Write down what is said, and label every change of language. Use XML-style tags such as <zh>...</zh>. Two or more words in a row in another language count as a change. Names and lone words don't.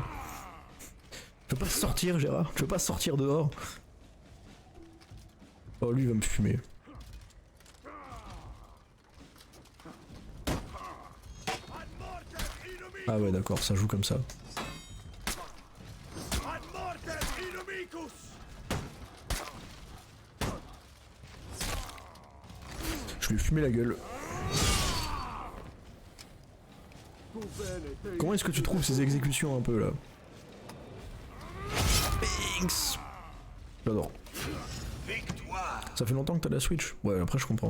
<fr>Tu veux pas sortir Gérard? Tu veux pas sortir dehors? Oh lui il va me fumer. Ah ouais d'accord, ça joue comme ça.</fr> <la>Ad mortem inumicus.</la> <fr>Je lui ai fumé la gueule. Comment est-ce que tu trouves ces exécutions un peu là? Binks. J'adore. Ça fait longtemps que t'as la Switch? Ouais, après je comprends.</fr>